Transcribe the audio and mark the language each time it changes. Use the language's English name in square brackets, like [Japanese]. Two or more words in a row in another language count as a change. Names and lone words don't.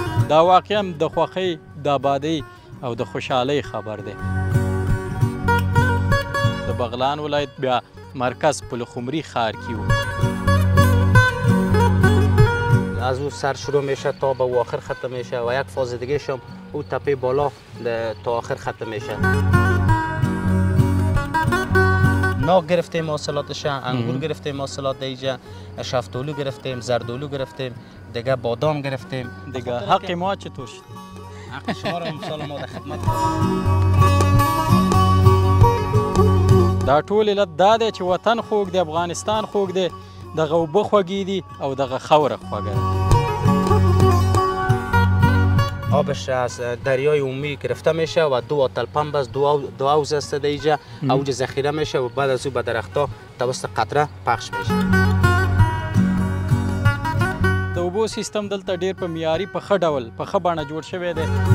[Pashto] دا واقعا د خوښۍ د آبادۍ او د خوشحالۍ خبر دی. د بغلان ولایت بیا مرکز پلخمری ښار کې و. [Persian] از او سر شروع میشه تا به آخر ختم میشه و یک فاز دیگه شم او تپه بالا تا آخر ختم میشه. ناک گرفتیم حاصلاتش، انگور گرفتیم حاصلات دیجا، شفتالو گرفتیم، زردالو گرفتیم، دیگه بادام گرفتیم. دیگه حق ما چطور شد؟ حق شما را امسال ما در خدمت. [Pashto] دا ټول علت دا دی چې وطن خوږ دی، افغانستان خوږ دی، دغه اوبه خوږې دي او دغه خاوره خوږه ده. [Persian] آبش از دریای عمومی گرفته میشه و دو آتل پمپ است، دو حوض است دیجا، اوج ذخیره میشه و بعد از او به درختها توسط قطره پخش میشه. [Pashto] د اوبو سیستم دلته ډیر په معیاري په ښه ډول په ښه بڼه جوړ شوی دی.